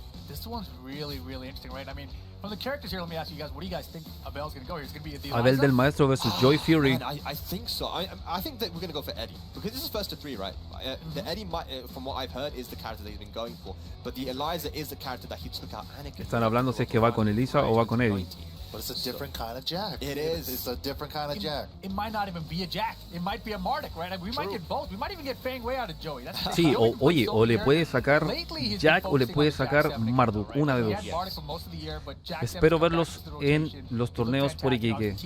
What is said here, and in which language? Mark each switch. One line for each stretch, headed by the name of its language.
English: This one's really, really interesting, right? I mean, from the characters here, let me ask you guys, what do you guys think Abel's going to go here? Is it going to be the Abel del Maestro versus Joey Fury. Man, I think so. I think that we're going to go for Eddie. Because this is first to 3, right? The Eddie, might, from what I've heard, is the character that he's been going for. But the Eliza is the character that he took out Anakin.
Spanish: Están hablando si es que va con Elisa o va con Eddie.
English: But it's a different kind of Jack. It is. It's a different kind of Jack. It might not even be a Jack. It might be a Marduk, right? I mean, we might get both. We might even get Fang Wei out of Joey.
Spanish: Sí, oye, o le puede sacar Jack o le puede sacar Marduk, una de dos. Espero verlos en los torneos por Iquique.